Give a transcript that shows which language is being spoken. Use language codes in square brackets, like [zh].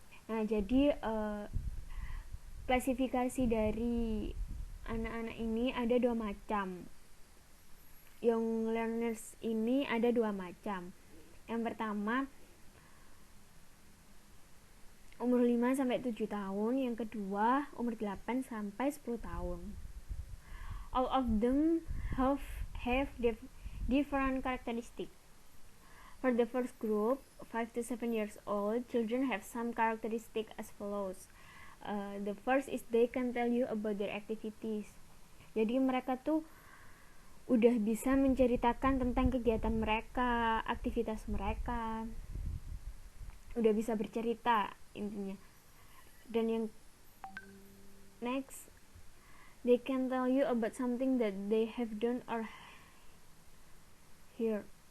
[id] Nah, jadi klasifikasi dari anak-anak ini ada 2 macam. Young learners ini ada 2 macam. Yang pertama umur 5 sampai 7 tahun, yang kedua umur 8 sampai 10 tahun. [en] All of them have different characteristics. For the first group, 5 to 7 years old, children have some characteristics as follows. The first is they can tell you about their activities. [id] Jadi mereka tuh udah bisa menceritakan tentang kegiatan mereka, aktivitas mereka, udah bisa bercerita intinya. Dan yang [en] next, they can tell you about something that they have done or heard.